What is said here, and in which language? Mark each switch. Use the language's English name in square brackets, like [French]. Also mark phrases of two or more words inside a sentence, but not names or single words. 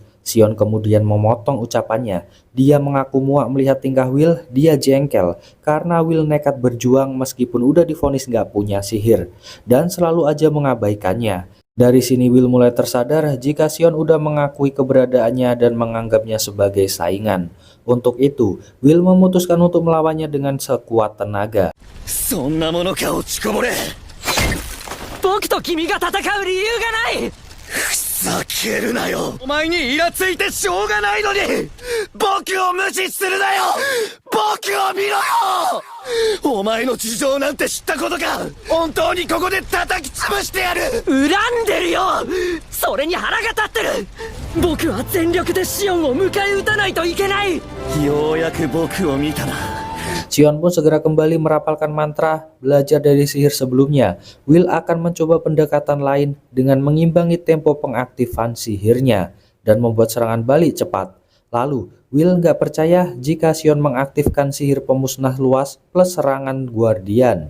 [Indonesian] Sion kemudian memotong ucapannya. Dia mengaku muak melihat tingkah Will, dia jengkel karena Will nekat berjuang meskipun udah divonis nggak punya sihir dan selalu aja mengabaikannya. Dari sini Will mulai tersadar jika Sion udah mengakui keberadaannya dan menganggapnya sebagai saingan. Untuk itu, Will memutuskan untuk melawannya dengan sekuat tenaga. [Japanese] ふざけるなよ。お前にイラついてしょうがないのに僕を無視するなよ。僕を見ろよ。お前の事情なんて知ったことか。本当にここで叩き潰してやる。恨んでるよ。それに腹が立ってる。僕は全力でシオンを迎え撃たないといけない。ようやく僕を見たな。 [Indonesian] Sion pun segera kembali merapalkan mantra, belajar dari sihir sebelumnya. Will akan mencoba pendekatan lain dengan mengimbangi tempo pengaktifan sihirnya dan membuat serangan balik cepat. Lalu, Will nggak percaya jika Sion mengaktifkan sihir pemusnah luas plus serangan guardian.